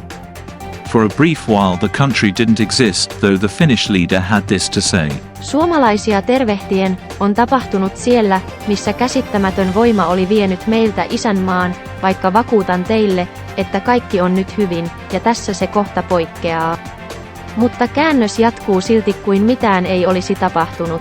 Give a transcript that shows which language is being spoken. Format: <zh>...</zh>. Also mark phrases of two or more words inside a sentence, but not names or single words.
<en>For a brief while the country didn't exist, though the Finnish leader had this to say.</en> <fi>Suomalaisia tervehtien, on tapahtunut siellä, missä käsittämätön voima oli vienyt meiltä isänmaan, vaikka vakuutan teille, että kaikki on nyt hyvin, ja tässä se kohta poikkeaa. Mutta käännös jatkuu silti kuin mitään ei olisi tapahtunut.</fi>